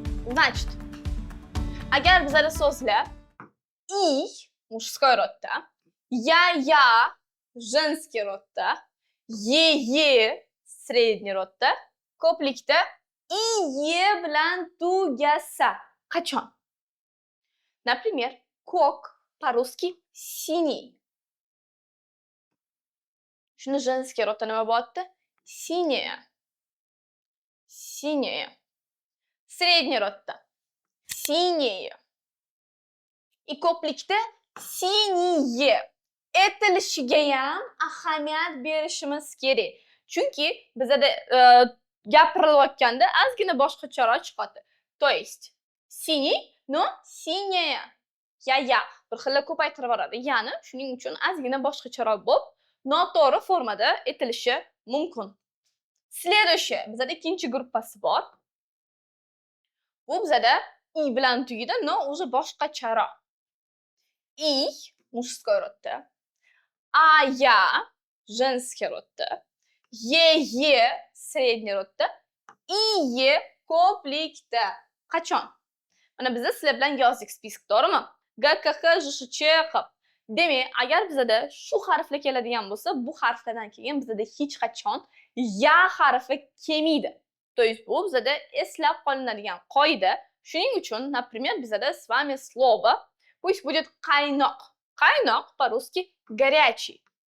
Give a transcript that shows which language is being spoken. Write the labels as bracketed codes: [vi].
[ru] Значит, [uz] agar bizada so'zlar и мужской rodda, я женский rodda, е средний rodda, ko'plikda и bilan tugasa. Qachon? [ru] Например, кок по-русски синий. [uz] Shuni женский rodda nima bo'lyapti? [ru] Синяя. Синяя. Средний rodda синее. [uz] И ko'plikda siniye. Aytilishiga ham ahamiyat berishimiz kerak. Chunki bizada gapirilayotganda ozgina boshqacharoq chiqadi. [ru] То есть синий, но синяя. [uz] Ya bir xil ko'paytirib boradi. Ya'ni shuning uchun ozgina boshqacharoq bo'lib, noto'g'ri formada aytilishi mumkin. [ru] Следующее, [uz] bizada ikkinchi gruppasi bor. Bu bizada i bilan tugaydi, [ru] но уже [uz] boshqacharoq. [ru] И мужской rodda, а я женский rodda, е средний rodda, и ko'plikda. [uz] Qachon? Mana biz sizlar bilan yozdik spisk, to'g'rimi? G, K, H, J, Sh, Ch qilib. Demak, agar bizada shu harflar keladigan bo'lsa, bu harflardan keyin bizada hech qachon ya harfi kelmaydi. [ru] То есть [uz] bu bizada eslab qolinadigan qoida. Shuning uchun, например, bizada [ru] с вами слово пусть будет [uz] qaynoq. [ru] Qaynoq по-русски горячий.